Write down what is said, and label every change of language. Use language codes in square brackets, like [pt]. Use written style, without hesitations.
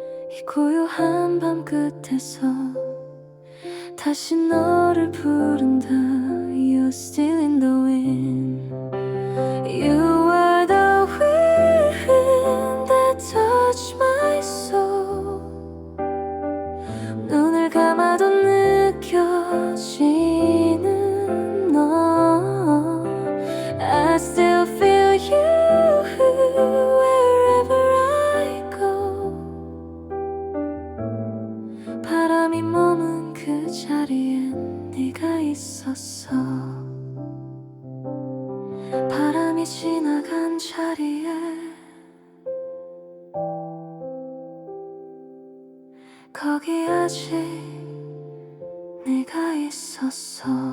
[ko] 이 고요한 밤 끝에서 다시 너를 부른다. [en] You're still in the wind. You were the wind that touched my soul. [ko] 눈을 감아도 느껴지는 너. [en] I still feel you wherever I go. [ko] 바람이 머문 그 자리에 네가 있었어. 바람이 지나간 자리에 거기 아직 네가 있었어.